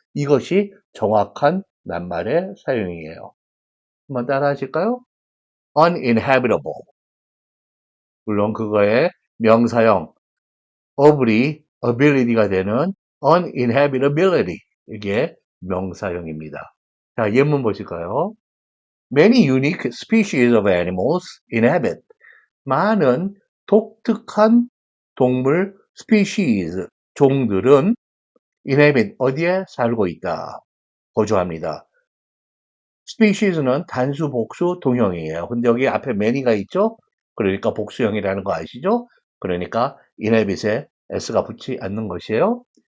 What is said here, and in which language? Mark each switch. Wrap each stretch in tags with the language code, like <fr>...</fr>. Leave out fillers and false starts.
<ko>이것이 정확한 낱말의 사용이에요. 한번 따라 하실까요? uninhabitable. 물론 그거의 명사형 of이 ability가 되는 uninhabitability. 이게 명사형입니다. 자, 예문 보실까요?</ko> <en>Many unique species of animals inhabit.</en> <ko>많은 독특한 동물 species, 종들은 inhabit, 어디에 살고 있다. 거주합니다. species는 단수, 복수, 동형이에요. 근데 여기 앞에 many가 있죠? 그러니까 복수형이라는 거 아시죠? 그러니까 inhabit에 s가 붙지 않는 것이에요.</ko>